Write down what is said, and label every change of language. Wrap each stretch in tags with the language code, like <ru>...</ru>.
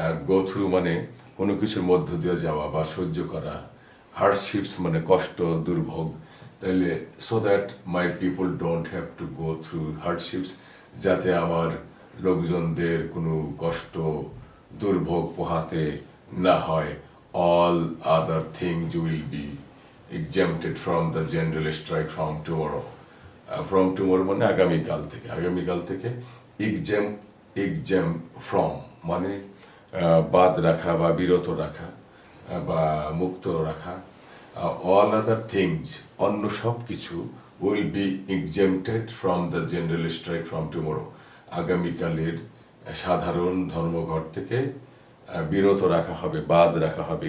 <bn>Go through মানে কোনো কিছুর মধ্য দিয়ে যাওয়া বা সহ্য করা, হার্ডশিপস মানে কষ্ট, দুর্ভোগ। তাহলে</bn> <en>so that my people don't have to go through hardships,</en> <bn>যাতে আমার লোকজনদের কোনো কষ্ট, দুর্ভোগ পোহাতে না হয়।</bn> <en>All other things will be exempted from the general strike from tomorrow. From tomorrow</en> <bn>মানে আগামীকাল থেকে exempt from মানে বাদ রাখা বা বিরত রাখা বা মুক্ত রাখা।</bn> <en>all other things</en> <bn>অন্য সব কিছু</bn> <en>will be exempted from the general strike from tomorrow,</en> <bn>আগামীকালের সাধারণ ধর্মঘট থেকে বিরত রাখা হবে, বাদ রাখা হবে।</bn>